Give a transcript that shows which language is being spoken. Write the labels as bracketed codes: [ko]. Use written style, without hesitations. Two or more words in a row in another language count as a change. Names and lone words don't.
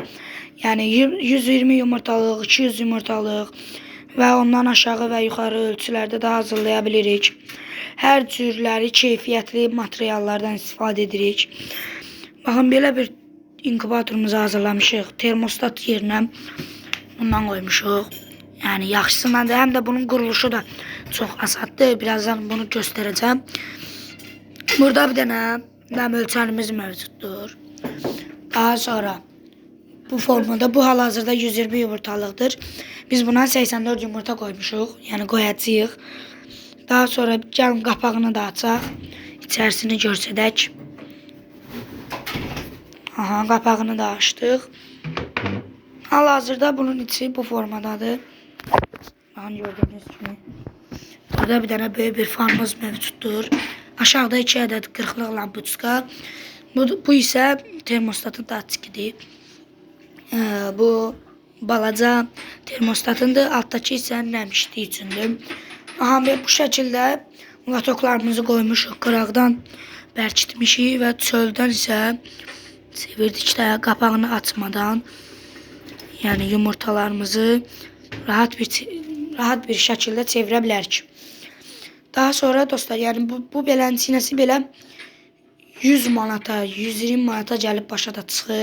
[az] Yəni 120 yumurtalıq, 200 yumurtalıq və ondan aşağı və yuxarı ölçülərdə də hazırlaya bilirik. Hər cürləri keyfiyyətli materiallardan istifadə edirik. Baxın, belə bir inkubatorumuzu hazırlamışıq. Termostat yerinə bundan qoymuşuq. [tr] Yani yaxşısından da hem de bunun kuruluşu da çok asaddır. Birazdan bunu göstereceğim. Burada bir tane nem ölçənimiz mevcuttur. [az] Daha sonra bu formada bu hal-hazırda 120 yumurtalıqdır. Biz buna 84 yumurta koymuşuq. Yani koyacağıq. Daha sonra gəlin qapağını da açaq. İçərisini görsədək. Aha, qapağını da açdıq. Hal-hazırda bunun içi bu formadadır. [tr] Bakın gördüğünüz gibi. Burada bir tane böyle bir fanımız mevcuttur. Aşağıda 2 adet 40'lık lampoçka. Bu ise termostatın datikidir. [az] Bu balaca termostatındır. Alttaki ise nəmişliyi üçündür. [tr] Aha, ve bu şekilde latoklarımızı koymuşuq. [az] Qıraqdan bərkitmişik və çöldən isə çevirdikdə qapağını açmadan, yani yumurtalarımızı [tr] rahat bir şekilde [az] çevirə bilərik. Daha sonra dostlar, yani bu beləncəsi belə 100 manata, 120 manata gəlib başa da çıxır.